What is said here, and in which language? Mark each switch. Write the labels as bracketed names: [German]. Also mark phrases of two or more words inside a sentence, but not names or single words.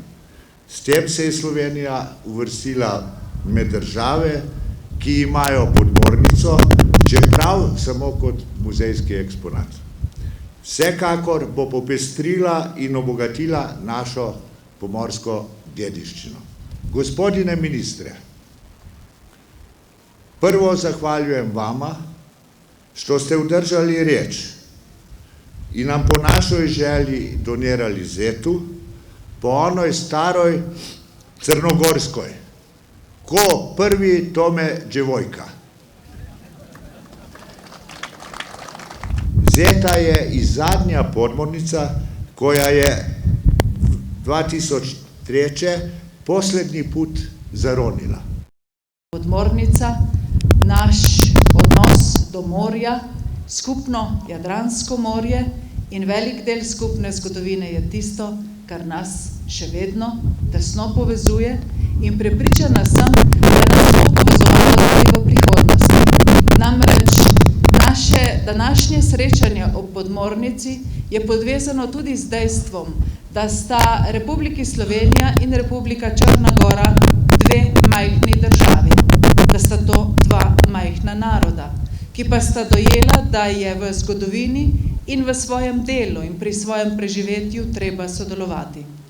[Slovenian] S tem se je Slovenija uvrstila med države, ki imajo podmornico, čeprav samo kot muzejski eksponat. Vsekakor bo popestrila in obogatila našo pomorsko dediščino. [Serbian] Gospodine ministre, prvo zahvaljujem vama, što ste udržali riječ i nam po našoj želji donirali Zetu, po onoj staroj crnogorskoj, ko prvi tome djevojka. Zeta je i zadnja podmornica koja je 2003. posljednji put zaronila. [Slovenian] Podmornica, naš odnos do morja, skupno Jadransko morje in velik del skupne zgodovine je tisto, kar nas še vedno tesno povezuje in prepričana sem, da nas bo povezovalo tudi v prihodnosti. Namreč naše današnje srečanje ob podmornici je podvezano tudi z dejstvom, da sta Republiki Slovenija in Republika Črna Gora dve majhni državi, da sta to dva majhna naroda, ki pa sta dojela, da je v zgodovini in v svojem delu in pri svojem preživetju treba sodelovati.